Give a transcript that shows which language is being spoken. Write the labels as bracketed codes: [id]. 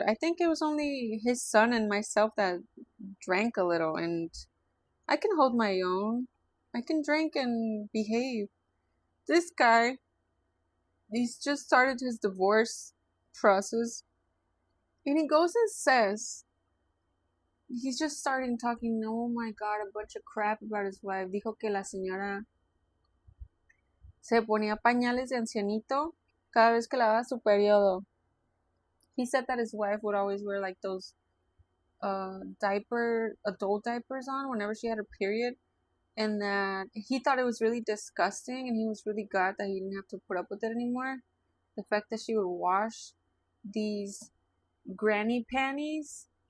[en] I think it was only his son and myself that drank a little, and I can hold my own. I can drink and behave. This guy, he's just started his divorce process, and he goes and says, he's just starting talking, oh my god, a bunch of crap about his wife. [es] Dijo que la señora se ponía pañales de ancianito cada vez que le daba su periodo. [en] He said that his wife would always wear like those adult diapers on whenever she had her period, and that he thought it was really disgusting, and he was really glad that he didn't have to put up with it anymore. The fact that she would wash these granny panties